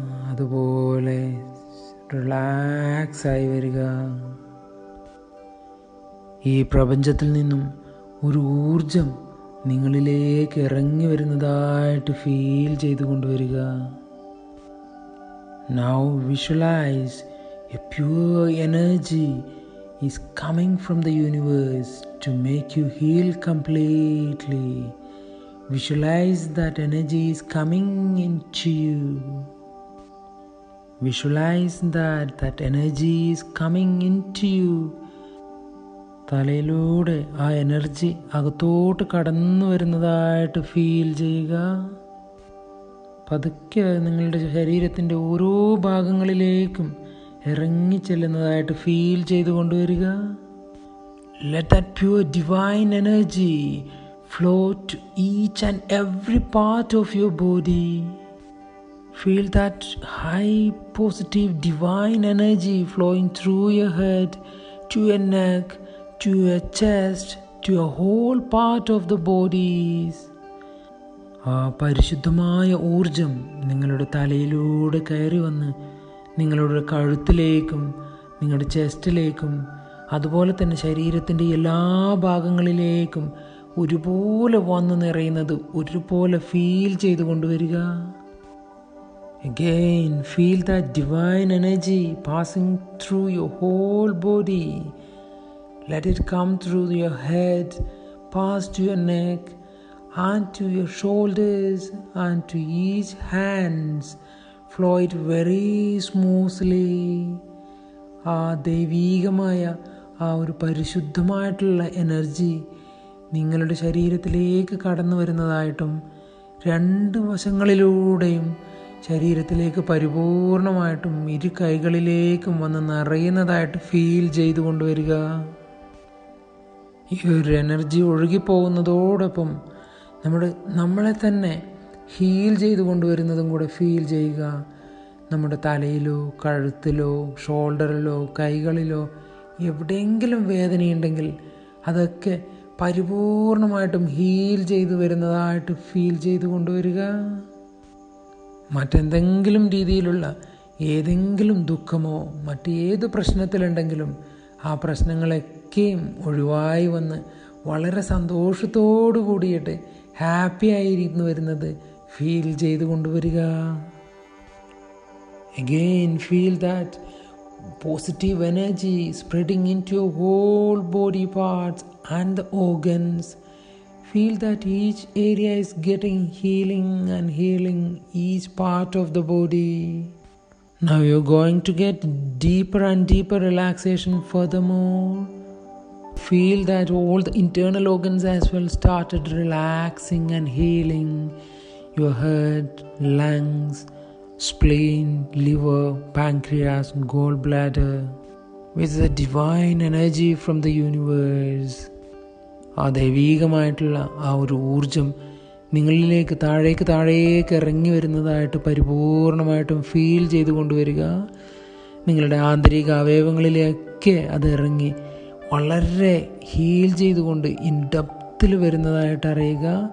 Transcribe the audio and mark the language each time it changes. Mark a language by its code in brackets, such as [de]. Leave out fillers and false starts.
[ml] അതുപോലെ റിലാക്സ് ആയി വരിക. ഈ പ്രപഞ്ചത്തിൽ നിന്നും ഒരു ഊർജം നിങ്ങളിലേക്ക് ഇറങ്ങി വരുന്നതായിട്ട് ഫീൽ ചെയ്തു കൊണ്ടുവരിക. [en] Now visualize a pure energy is coming from the universe to make you heal completely. Visualize that energy is coming into you. Visualize that energy is coming into you. [ml] തലയിലൂടെ ആ എനർജി അകത്തോട്ട് കടന്നു വരുന്നതായിട്ട് feel ചെയ്യുക. പതുക്കെ നിങ്ങളുടെ ശരീരത്തിൻ്റെ ഓരോ ഭാഗങ്ങളിലേക്കും ഇറങ്ങി ചെല്ലുന്നതായിട്ട് ഫീൽ ചെയ്തു കൊണ്ടുവരിക. [en] Let that pure divine energy flow to each and every part of your body. Feel that high positive divine energy flowing through your head to your neck, to your chest, to your whole part of the bodies. [ml] ആ പരിശുദ്ധമായ ഊർജം നിങ്ങളുടെ തലയിലൂടെ കയറി വന്ന് നിങ്ങളുടെ കഴുത്തിലേക്കും നിങ്ങളുടെ ചെസ്റ്റിലേക്കും അതുപോലെ തന്നെ ശരീരത്തിൻ്റെ എല്ലാ ഭാഗങ്ങളിലേക്കും ഒരുപോലെ വന്ന് നിറയുന്നത് ഒരുപോലെ ഫീൽ ചെയ്തു കൊണ്ടുവരിക. [en] Again, feel that divine energy passing through your whole body. Let it come through your head, pass to your neck, and to your shoulders, and to each hands. Flow it very smoothly. [ml] ആ ദൈവീകമായ ആ ഒരു പരിശുദ്ധമായിട്ടുള്ള energy നിങ്ങളുടെ ശരീരത്തിലേക്ക് കടന്നു വരുന്നതായിട്ടും രണ്ട് വശങ്ങളിലൂടെയും ശരീരത്തിലേക്ക് പരിപൂർണമായിട്ടും ഇരു കൈകളിലേക്കും വന്ന് നിറയുന്നതായിട്ട് ഫീൽ ചെയ്തു കൊണ്ടുവരിക. ഈ ഒരു എനർജി ഒഴുകിപ്പോകുന്നതോടൊപ്പം നമ്മളെ തന്നെ ഹീൽ ചെയ്തു കൊണ്ടുവരുന്നതും കൂടെ ഫീൽ ചെയ്യുക. നമ്മുടെ തലയിലോ കഴുത്തിലോ ഷോൾഡറിലോ കൈകളിലോ എവിടെയെങ്കിലും വേദനയുണ്ടെങ്കിൽ അതൊക്കെ പരിപൂർണമായിട്ടും ഹീൽ ചെയ്തു വരുന്നതായിട്ട് ഫീൽ ചെയ്തു കൊണ്ടുവരിക. മറ്റെന്തെങ്കിലും രീതിയിലുള്ള ഏതെങ്കിലും ദുഃഖമോ മറ്റേത് പ്രശ്നത്തിലുണ്ടെങ്കിലും ആ പ്രശ്നങ്ങളൊക്കെയും ഒഴിവായി വന്ന് വളരെ സന്തോഷത്തോടു കൂടിയിട്ട് ഹാപ്പി ആയിരിക്കുന്നു വരുന്നത് ഫീൽ ചെയ്ത് കൊണ്ടുവരിക. [en] Again, feel that positive energy spreading into your whole body parts and the organs. Feel that each area is getting healing and healing each part of the body. Now you're going to get deeper and deeper relaxation furthermore. Feel that all the internal organs as well started relaxing and healing. Your heart, lungs, spleen, liver, pancreas, gallbladder, with the divine energy from the universe. [ml] ആ ദൈവീകമായിട്ടുള്ള ആ ഒരു ഊർജം നിങ്ങളിലേക്ക് താഴേക്ക് ഇറങ്ങി വരുന്നതായിട്ട് പരിപൂർണമായിട്ടും feel ചെയ്തു കൊണ്ടുവരിക. നിങ്ങളുടെ ആന്തരിക അവയവങ്ങളിലേക്ക് അത് ഇറങ്ങി വളരെ ഹീൽ ചെയ്തുകൊണ്ട് ഇൻ ഡെപ്തിൽ വരുന്നതായിട്ട് അറിയുക.